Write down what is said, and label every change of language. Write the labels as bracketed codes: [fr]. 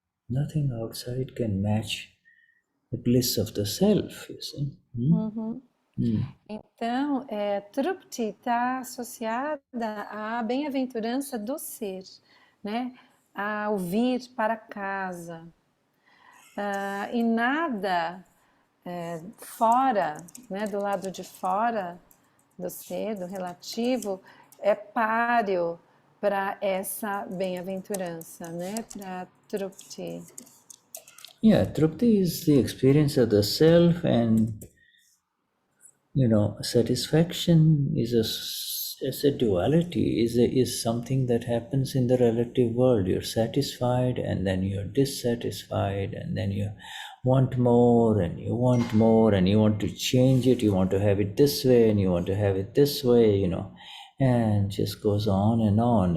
[en] Nothing outside can match the bliss of the self, you see. [pt] Então, Trupti está associada à bem-aventurança do ser, né? Ao vir para casa. E nada fora, né, do lado de fora do ser, do relativo, é páreo para essa bem-aventurança, né? Para Trupti. [en] Yeah, trupti is the experience of the self, and satisfaction is a duality, is something that happens in the relative world. You're satisfied and then you're dissatisfied, and then you want more and you want more and you want to change it, you want to have it this way and you want to have it this way, and just goes on.